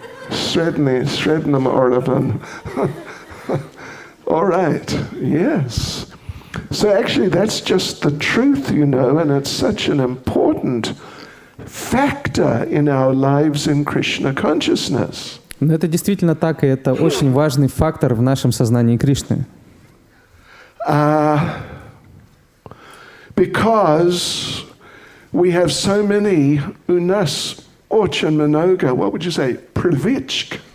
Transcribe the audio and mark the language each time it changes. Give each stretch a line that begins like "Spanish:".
Russian: Средним уровнем.
English: All right, yes. So actually that's just the truth, you know, and it's such an important factor in our lives in Krishna consciousness.
Russian: Но это действительно так, и это очень важный фактор в нашем сознании Кришны.
English: Because we have so many
Russian: у нас очень много,
English: what would you say,
Russian: привычек.